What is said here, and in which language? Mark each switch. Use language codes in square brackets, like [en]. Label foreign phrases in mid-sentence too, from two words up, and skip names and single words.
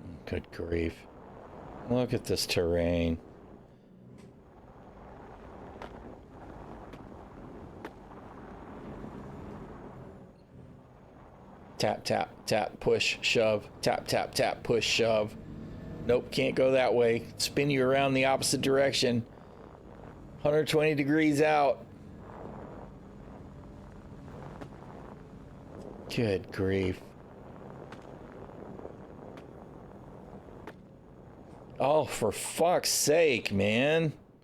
[en] Good grief. Look at this terrain. Tap, tap, tap, push, shove. Tap, tap, tap, push, shove. Nope, can't go that way. Spin you around the opposite direction. 120 degrees out. Good grief. Oh, for fuck's sake, man.